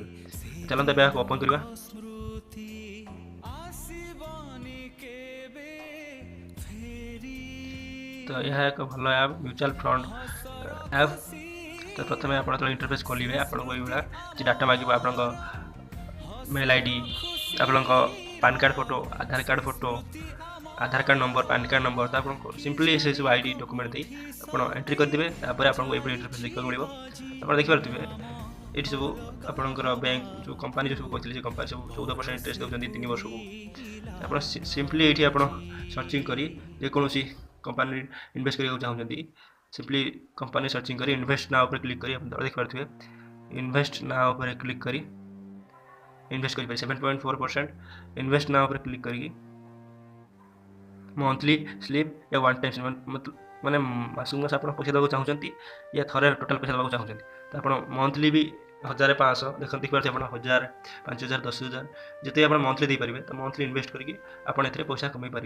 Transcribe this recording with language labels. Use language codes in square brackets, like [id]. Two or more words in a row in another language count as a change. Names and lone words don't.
[or] ଚାଲନ୍ତୁ ଏବେ ଏହାକୁ ଓପନ୍ କରିବା। ତ ଏହା ଏକ ଭଲ ଆପ୍, [en] mutual fund app. [or] ତ ପ୍ରଥମେ ଆପଣ ଯେତେବେଳେ ଇଣ୍ଟରଫେସ୍ ଖୋଲିବେ, ଆପଣଙ୍କୁ ଏଇଭଳିଆ କିଛି ଡାଟା ମାଗିବ। ଆପଣଙ୍କ [en] mail ID, [or] ଆପଣଙ୍କ [en] PAN card photo, Aadhaar card photo, Aadhaar card number, PAN card number, [or] ତ ଆପଣଙ୍କୁ ସିମ୍ପଲି ସେସବୁ [en] ID document [or] ଦେଇ ଆପଣ ଏଣ୍ଟ୍ରି କରିଦେବେ। ତାପରେ ଆପଣଙ୍କୁ ଏଭଳି ଇଣ୍ଟରଫେସ୍ ଦେଖିବାକୁ ମିଳିବ। ଆପଣ ଦେଖିପାରୁଥିବେ ଏଠି ସବୁ ଆପଣଙ୍କର ବ୍ୟାଙ୍କ ଯେଉଁ କମ୍ପାନୀ ଯେଉଁ ସବୁ କହିଥିଲେ, ସେ କମ୍ପାନୀ ସବୁ 14% ଇଣ୍ଟରେଷ୍ଟ ଦେଉଛନ୍ତି 3 ବର୍ଷକୁ। ଆପଣ ସିମ୍ପଲି ଏଇଠି ଆପଣ ସର୍ଚ୍ଚିଂ କରି ଯେକୌଣସି କମ୍ପାନୀରେ ଇନଭେଷ୍ଟ କରିବାକୁ ଚାହୁଁଛନ୍ତି, ସିମ୍ପଲି କମ୍ପାନୀ ସର୍ଚ୍ଚିଂ କରି [en] invest now [or] ଉପରେ କ୍ଲିକ୍ କରି ଆପଣ ଦେଖିପାରୁଥିବେ [en] invest now [or] ଉପରେ କ୍ଲିକ୍ କରି [hi] इनभेस्ट करें [or] 7.4%। [en] invest now [hi] पर क्लिक करिए। [en] monthly slip [hi] या [en] one time [hi] मतलब माने [or] ମାସକ ମାସ [hi] आप पैसा देवाक चाहते या थरे टोटाल पैसा देवाक चाहते, तो आप मंथली भी 1500 देखिए आप 1000, 5000, 10,000 जिते आप मंथली दे पारे, तो मंथली इनभेस्ट करके आप पैसा कमाई पारे।